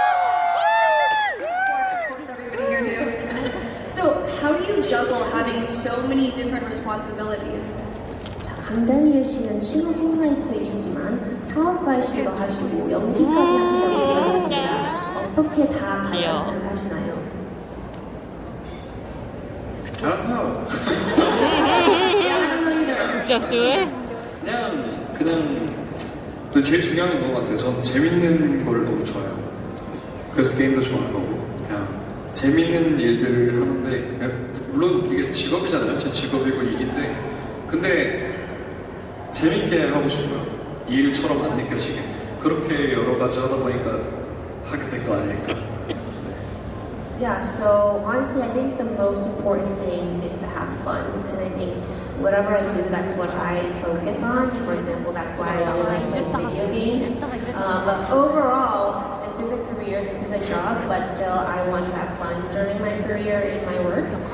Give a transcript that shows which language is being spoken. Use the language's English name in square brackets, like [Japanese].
[English] Of course, everybody here knew. So how do you juggle having so many different responsibilities? [Korean] 자, 강다니엘 씨는 싱어송라이터이시지만 사업가이시기도 하시고 연기까지 하신다고 들었습니다. 어떻게 다 밸런스를 하시나요? [English] I don't know. Yeah, I don't know either. Just do it. [Korean] 그냥 근데 제일 중요한 것 같아요. 전 재밌는 걸 너무 좋아해요. 그래서 게임도 좋아하는 거고 그냥 재밌는 일들을 하는데 그냥 물론 이게 직업이잖아요. 제 직업이고 일인데 근데 재밌게 하고 싶어요. 일처럼 안 느껴지게 그렇게 여러 가지 하다 보니까 하게 된 거 아닐까. [English] Yeah, so honestly, I think the most important thing is to have fun. And I think whatever I do, that's what I focus on. For example, that's why I really like playing video games. But overall, this is a career, this is a job, but still I want to have fun during my career in my work.